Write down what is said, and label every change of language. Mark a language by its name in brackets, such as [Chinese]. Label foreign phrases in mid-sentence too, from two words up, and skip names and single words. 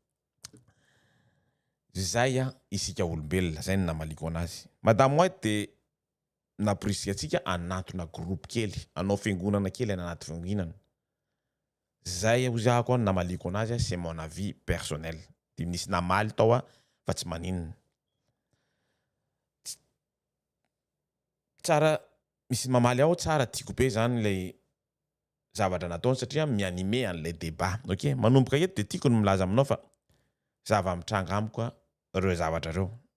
[Malagasy] zay isika olombelona zay ny namaliko anazy madame White de naporisikatsika anatona groupe kely anao fiangonana kely anaty fiangonana zay ozako namaliko anazy [French] c'est mon avis personnel [Malagasy] de misy namaly tao fa tsy maninona tsara misy mamaly ao tsara tiako be zany le zavatra nataony satria mianime an'le débat ok manomboka eto de tiako ny milaza aminao fa zava-mitranga amiko ireo zavatra reo